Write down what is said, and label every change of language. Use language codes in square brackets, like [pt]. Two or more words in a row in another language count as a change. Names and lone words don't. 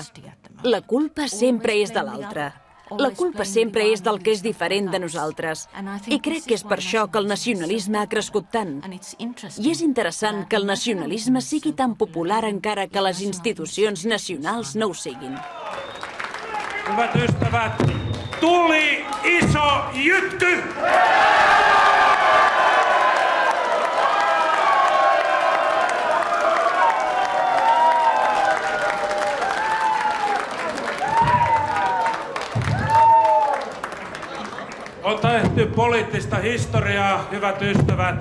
[ca] La culpa sempre és de l'altre. La culpa sempre és del que és diferent de nosaltres. I crec que és per això que el nacionalisme ha crescut tant. I és interessant que el nacionalisme sigui tan popular encara que les institucions nacionals no ho siguin. [fi] Hyvät ystävät, tuli iso jytky! On tehty poliittista historiaa, hyvät ystävät.